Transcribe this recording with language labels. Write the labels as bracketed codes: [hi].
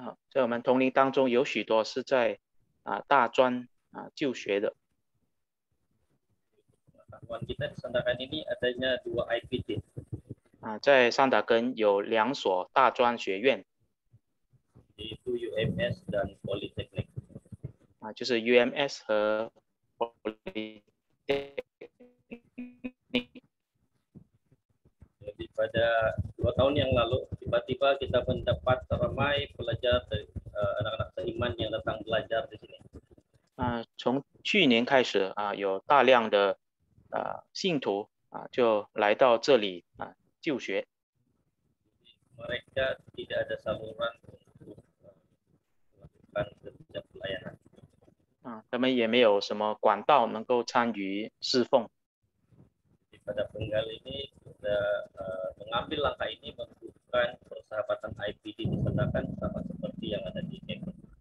[zh] 在我们同龄当中有许多是在大专就学的。 [ms] Pengetahuan kita di Sandakan ini adanya 2 IPT. [zh] 在三打根有2所大专学院， [ms] yaitu UMS dan Politeknik. [zh] 就是 UMS 和 Politeknik. [ms] Jadi pada 2 tahun yang lalu tiba-tiba kita mendapat ramai pelajar dari anak-anak seiman yang datang belajar di sini. [zh] 从去年开始有大量的信徒就来到这里就学。 [ms] Mereka tidak ada saluran untuk melakukan kerja pelayanan. [zh] 他们也没有什么管道能够参与侍奉。 [ms] Pada penggal ini kita mengambil langkah ini menunjukkan persahabatan IPT di Sandakan sama seperti yang ada di Kekon.